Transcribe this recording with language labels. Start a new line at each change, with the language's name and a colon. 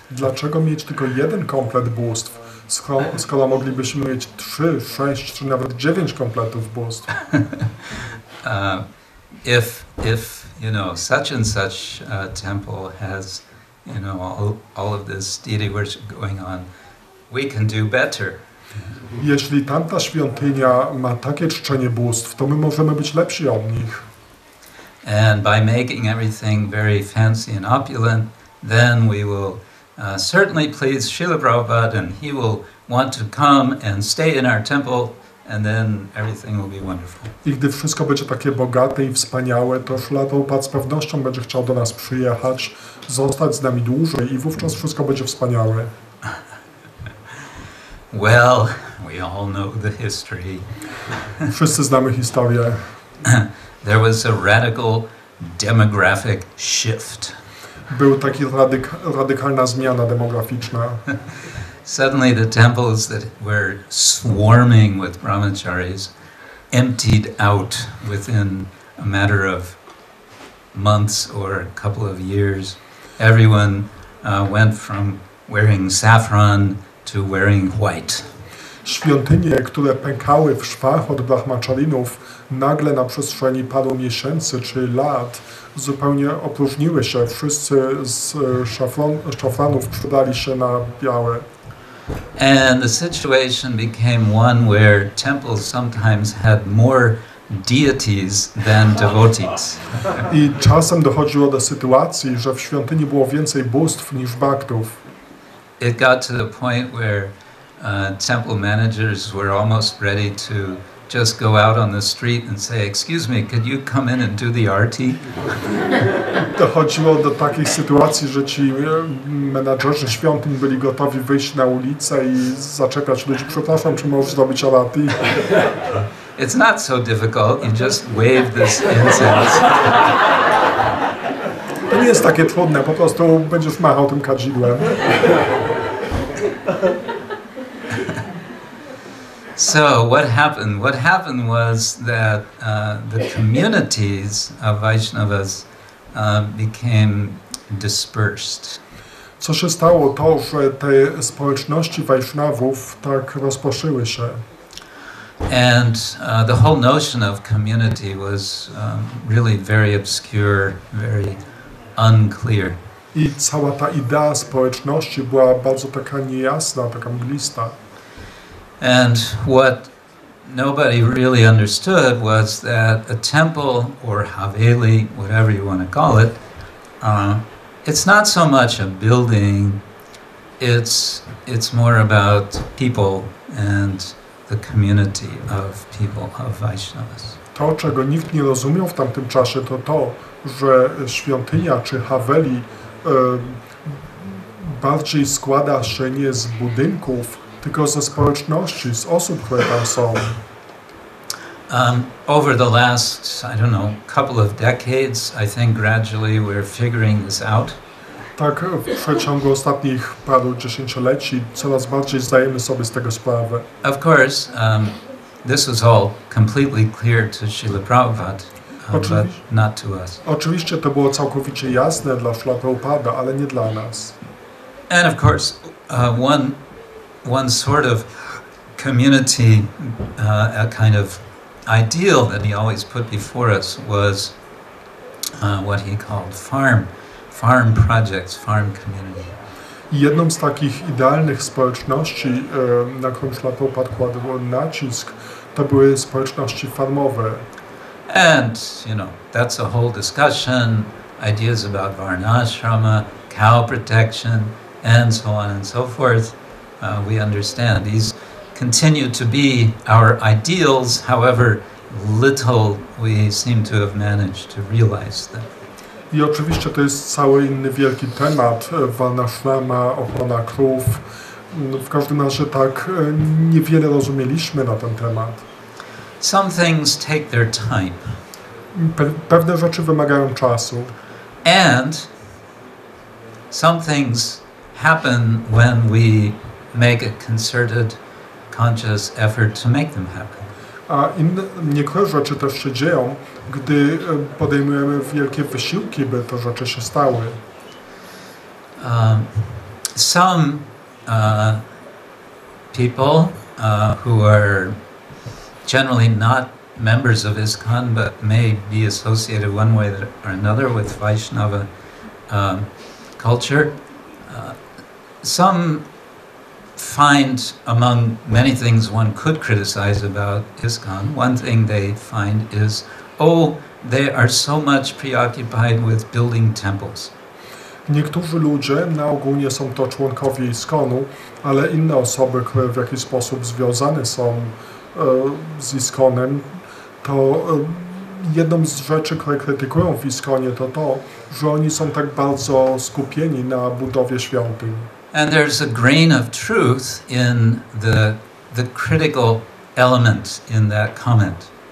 Polish: Dlaczego mieć tylko jeden komplet bóstw, skoro moglibyśmy mieć 3, 6 czy nawet 9 kompletów bóstw?
English: If you know such and such temple has all of this deity worship going on, we can do better.
Polish: Jeśli tamta świątynia ma takie czczenie bóstw, to my możemy być lepsi od nich.
English: And by making everything very fancy and opulent, then we will certainly please Srila Prabhupada, and he will want to come and stay in our temple, and then everything will be wonderful.
Polish: I gdy wszystko będzie takie bogate i wspaniałe, to Srila Prabhupada z pewnością będzie chciał do nas przyjechać, zostać z nami dłużej i wówczas wszystko będzie wspaniałe.
English: Well, we all know the history.
Polish: Wszyscy znamy historię.
English: There was a radical demographic shift.
Polish: Był taki radykalna zmiana demograficzna.
English: Suddenly the temples that were swarming with brahmacharis emptied out within a matter of months or a couple of years. Everyone went from wearing saffron to wearing white.
Polish: Świątynie, które pękały w szwach od brahmacharinów, nagle na przestrzeni paru miesięcy czy lat zupełnie opróżniły się. Wszyscy z szafranów przydali się na białe.
English: And the situation became one where temples sometimes had more deities than devotees.
Polish: I czasem dochodziło do sytuacji, że w świątyni było więcej bóstw niż baktów.
English: It got to the point where temple managers were almost ready to just go out on the street and say, "Excuse me, could you come in and do the arti?"
Polish: Dochodziło do takiej sytuacji, że ci menadżerzy świątyń byli gotowi wyjść na ulicę i zaczepiać ludzi. Przepraszam, czy możesz zrobić arati?
English: It's not so difficult. You just wave this incense.
Polish: To nie jest takie trudne, po prostu będziesz machał tym kadzidłem.
English: So what happened? What happened was that the communities of Vaishnavas became dispersed.
Polish: Co się stało, to, że te społeczności Vaishnavów tak rozproszyły się.
English: And the whole notion of community was really very obscure, very unclear.
Polish: I cała ta idea społeczności była bardzo taka niejasna, taka mglista.
English: And what nobody really understood was that a temple or haveli, whatever you want to call it, it's not so much a building, it's more about people and the community of people, of Vaishnavas.
Polish: To, czego nikt nie rozumiał w tamtym czasie, to to, że świątynia czy haveli bardziej składa się nie z budynków, tylko ze społeczności, z osób, które tam są.
English: Over the last, I don't know, couple of decades, I think gradually we're figuring this out.
Polish: Tak, w przeciągu ostatnich paru dziesięcioleci coraz bardziej zdajemy sobie z tego sprawę.
English: Of course, this was all completely clear to Srila Prabhupada, but not to us.
Polish: Oczywiście to było całkowicie jasne dla Srila Prabhupada, ale nie dla nas.
English: And of course, one sort of community, a kind of ideal that he always put before us was what he called farm projects, farm community.
Polish: I jedną z takich idealnych społeczności, na którą Srila Prabhupada kładł nacisk, to były społeczności farmowe.
English: And, you know, that's a whole discussion, ideas about varnashrama, cow protection, and so on and so forth. We understand these continue to be our ideals, however little we seem to have managed to realize them.
Polish: I oczywiście to jest cały inny wielki temat, varnashrama, ochrona krów. W każdym razie tak niewiele rozumieliśmy na ten temat.
English: Some things take their time.
Polish: Pewne rzeczy wymagają czasu.
English: And some things happen when we make a concerted, conscious effort to make them happen.
Polish: A niektóre rzeczy też się dzieją, gdy podejmujemy wielkie wysiłki, by te rzeczy się stały.
English: Some people who are generally not members of ISKCON but may be associated one way or another with Vaishnava culture, some find, among many things one could criticize about ISKCON, one thing they find is, oh, they are so much preoccupied with building temples.
Polish: Niektórzy ludzie, na ogół nie są to członkowie ISKCON-u, ale inne osoby, które w jakiś sposób związane są z ISKCON-em, to jedną z rzeczy, które krytykują w ISKCON-ie, to to, że oni są tak bardzo skupieni na budowie świątyń.
English: And there's a grain of truth in the critical element in that comment.